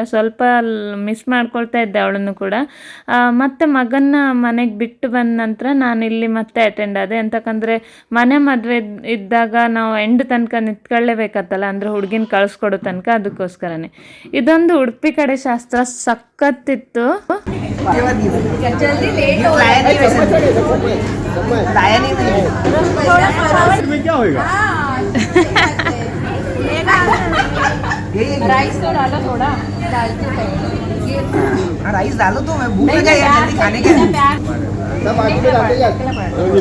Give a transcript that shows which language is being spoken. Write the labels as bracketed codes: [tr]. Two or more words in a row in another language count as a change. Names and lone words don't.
[kn] ಸ್ವಲ್ಪ ಮಿಸ್ ಮಾಡ್ಕೊಳ್ತಾ ಇದ್ದೆ ಅವಳನ್ನು ಕೂಡ. ಮತ್ತು ಮಗನ್ನ ಮನೆಗೆ ಬಿಟ್ಟು ಬಂದ ನಂತರ ನಾನು ಇಲ್ಲಿ ಮತ್ತೆ ಅಟೆಂಡ್ ಆದೆ. ಅಂತಕಂದರೆ ಮನೆ ಮದುವೆ ಇದ್ದಾಗ ನಾವು ಎಂಡ್ ತನಕ ನಿಂತ್ಕೊಳ್ಳೇಬೇಕತ್ತಲ್ಲ, ಅಂದರೆ ಹುಡುಗಿನ ಕಳಿಸ್ಕೊಡೋ ತನಕ. ಅದಕ್ಕೋಸ್ಕರನೇ ಇದೊಂದು ಉಡುಪಿ ಕಡೆ ಶಾಸ್ತ್ರ ಸಖತ್ತಿತ್ತು. [hi] राइस डालो तो मैं भूख लगा यार, जल्दी खाने के सब आगे में डालते जाते हैं।